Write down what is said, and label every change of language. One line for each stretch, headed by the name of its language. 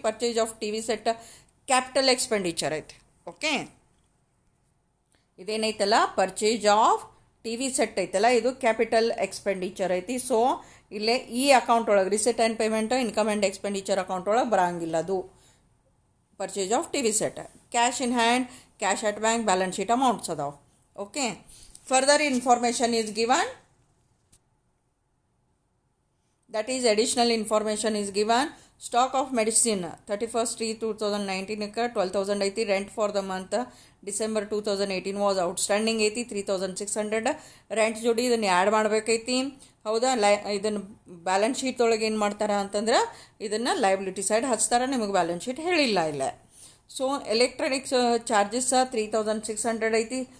Kannada: Purchase of T V set capital expenditure ಐತಿ. Okay, ಇದೇನೈತಲ್ಲ purchase of T V set ಐತಲ್ಲ ಇದು capital expenditure ಐತಿ. So ಇಲ್ಲೇ ಈ ಅಕೌಂಟ್ ಒಳಗೆ receipt and payment income and expenditure account ಒಳಗೆ ಬರಂಗಿಲ್ಲ. ಅದು
English: purchase of TV set. Cash in hand, cash at bank, balance sheet amounts
Kannada: adav.
English: Okay, further information is given, that is additional information is given. Stock of medicine 31/3/2019 12,000
Kannada: ಐತಿ.
English: rent for the month December 2018 was outstanding
Kannada: ಐತಿ
English: 3,600.
Kannada: Rent ಜೋಡಿ ಇದನ್ನು add ಮಾಡಬೇಕೈತಿ. ಹೌದಾ, ಇದನ್ನು balance sheet ಒಳಗೆ ಏನು ಮಾಡ್ತಾರೆ ಅಂತಂದ್ರೆ ಇದನ್ನು ಲೈಬಿಲಿಟಿ ಸೈಡ್ ಹಚ್ತಾರೆ. ನಿಮಗೆ ಬ್ಯಾಲೆನ್ಸ್ ಶೀಟ್ ಹೇಳಿಲ್ಲ ಇಲ್ಲ. ಸೊ ಎಲೆಕ್ಟ್ರಾನಿಕ್ಸ್ ಚಾರ್ಜಸ್ 3,600 ಐತಿ.